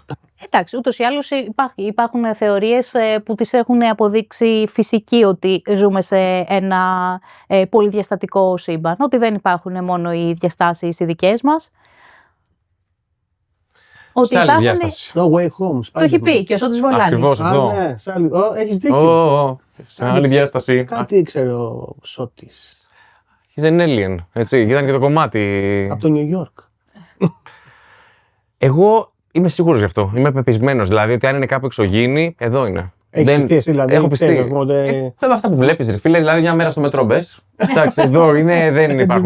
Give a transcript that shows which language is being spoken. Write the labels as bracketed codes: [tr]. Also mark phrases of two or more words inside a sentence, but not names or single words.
[el] Εντάξει, ούτως ή άλλως υπάρχουν θεωρίες που τις έχουν αποδείξει φυσικοί ότι ζούμε σε ένα πολυδιαστατικό σύμπαν, ότι δεν υπάρχουν μόνο οι διαστάσεις οι δικές μας. Ότι Σε άλλη υπάρχουν. διάσταση. No way home. Το έχει πει και ο Σώτης Βολάνης. Ακριβώς εδώ. Ναι, έχεις δίκιο. Σε άλλη διάσταση. Κάτι ήξερε ο Σώτης. [en] He's an alien, [el] έτσι, ήταν και το κομμάτι. Από το New York. Εγώ είμαι σίγουρος γι' αυτό. Είμαι πεπισμένος. Δηλαδή ότι αν είναι κάπου εξωγήινη, εδώ είναι. Έχεις πιστεί εσύ, δηλαδή. Έχω πιστεί. Ξέρεις, οπότε. Αυτά που βλέπεις, ρε φίλε, δηλαδή μια μέρα στο μετρό μπες. Εντάξει, εδώ είναι, δεν υπάρχουν.